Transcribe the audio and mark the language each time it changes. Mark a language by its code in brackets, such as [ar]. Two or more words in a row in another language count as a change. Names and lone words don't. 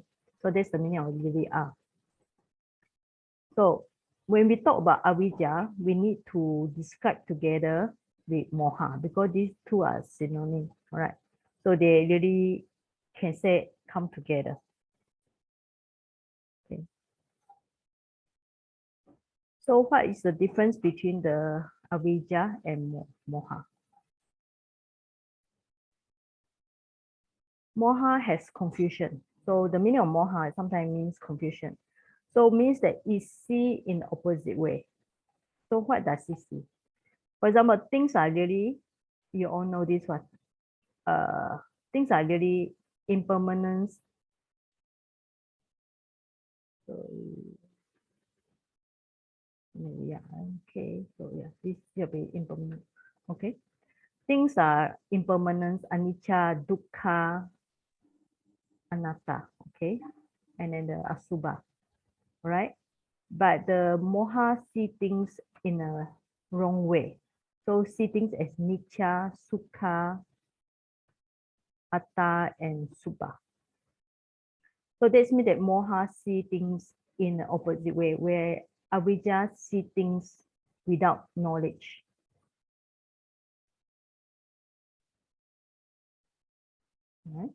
[en] So that's the meaning of really are. So when we talk about avijja, we need to describe together with moha because these two are synonyms, right? So they really can say come together. Okay. So what is the difference between the avijja and moha? Moha has confusion. So the meaning of moha sometimes means confusion. So it means that it see in the opposite way. So what does it see? For example, things are really, you all know this one. Things are really impermanent. So yeah, okay. So yeah, this will be impermanent. Okay. Things are impermanent, [pi] anicca, dukkha, anatta. [en] Okay. And then the asubha. Right? But the moha see things in a wrong way. So see things as [pi] nicca, sukha, atta, [en] and subha. So this means that moha see things in the opposite way, where avijja see things without knowledge. Right?